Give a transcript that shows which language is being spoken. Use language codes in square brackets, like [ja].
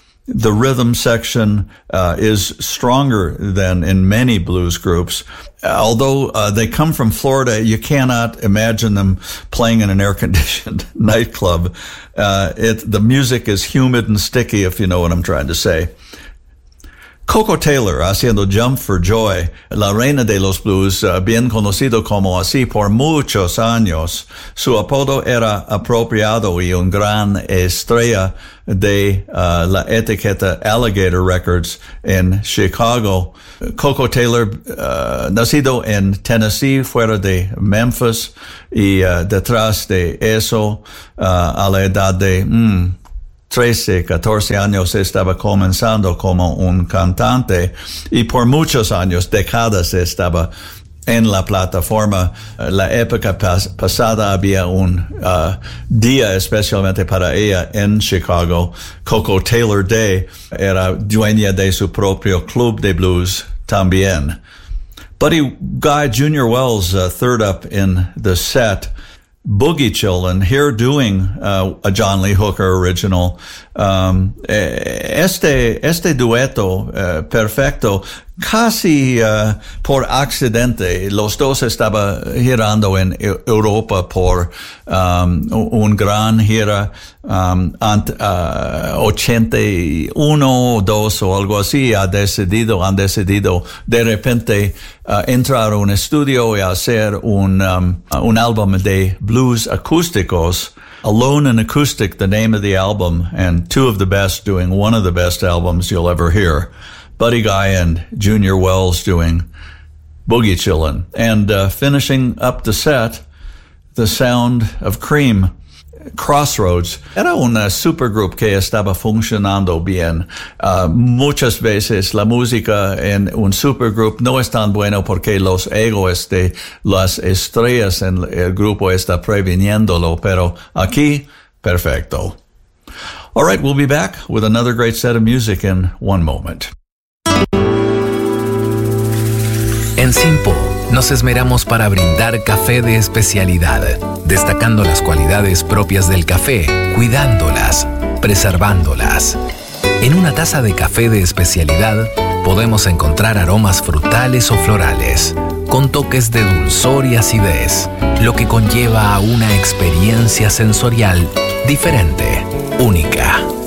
[en] The rhythm section is stronger than in many blues groups. Although they come from Florida, you cannot imagine them playing in an air-conditioned nightclub. The music is humid and sticky, if you know what I'm trying to say. [es] Coco Taylor, haciendo Jump for Joy, la reina de los blues, bien conocido como así por muchos años. Su apodo era apropiado y un gran estrella de la etiqueta Alligator Records en Chicago. Coco Taylor, nacido en Tennessee, fuera de Memphis, y detrás de eso, a la edad de 13, 14 años estaba comenzando como un cantante y por muchos años, décadas estaba en la plataforma. La época pasada había un día especialmente para ella en Chicago, Coco Taylor Day. Era dueña de su propio club de blues también. [en] Buddy Guy Jr. Wells, third up in the set. Boogie Chillin', here doing a John Lee Hooker original. [es] Este dueto perfecto, casi por accidente, los dos estaba girando en Europa por un gran gira, 81 o 2 o algo así, han decidido de repente entrar a un estudio y hacer un álbum de blues acústicos. [en] Alone and Acoustic, the name of the album, and two of the best doing one of the best albums you'll ever hear. Buddy Guy and Junior Wells doing Boogie Chillin'. And finishing up the set, the sound of Cream, Crossroads. [es] Era una supergroup que estaba funcionando bien. Muchas veces la música en un supergroup no es tan bueno porque los egos de las estrellas en el grupo está previniéndolo, pero aquí, perfecto. [en] All right, we'll be back with another great set of music in one moment. [es] En Simpo, nos esmeramos para brindar café de especialidad, destacando las cualidades propias del café, cuidándolas, preservándolas. En una taza de café de especialidad, podemos encontrar aromas frutales o florales, con toques de dulzor y acidez, lo que conlleva a una experiencia sensorial diferente, única.